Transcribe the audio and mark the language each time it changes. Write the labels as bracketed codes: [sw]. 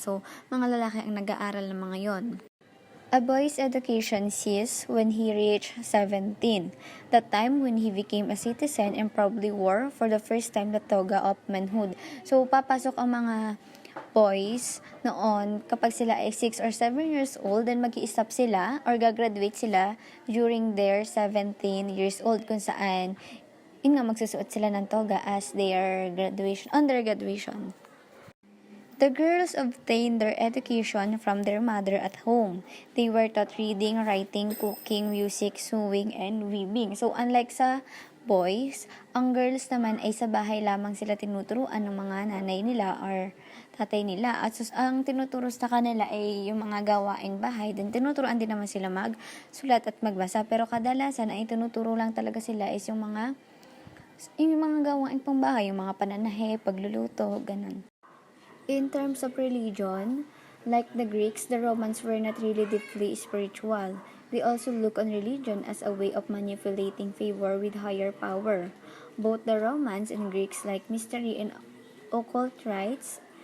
[tl] So, mga lalaki ang nag-aaral ng mga yon. [en] A boy's education ceased when he reached 17, the time when he became a citizen and probably wore for the first time the toga of manhood. [tl] So, papasok ang mga boys noon kapag sila ay 6 or 7 years old, then mag-i-stop sila or gagraduate sila during their 17 years old kung saan yun nga magsusuot sila ng toga [en] as their undergraduation. The girls obtained their education from their mother at home. They were taught reading, writing, cooking, music, sewing, and weaving. [tl] So, unlike sa boys, ang girls naman ay sa bahay lamang sila tinuturuan ng mga nanay nila or tatay nila. At ang tinuturo sa kanila ay yung mga gawaing bahay. Then, tinuturuan din naman sila magsulat at magbasa. Pero kadalasan ay tinuturo lang talaga sila is yung mga gawaing pangbahay, yung mga pananahe, pagluluto, ganun. [en] In terms of religion, like the Greeks, the Romans were not really deeply spiritual. They also look on religion as a way of manipulating favor with higher power. Both the Romans and Greeks like mystery and occult rites.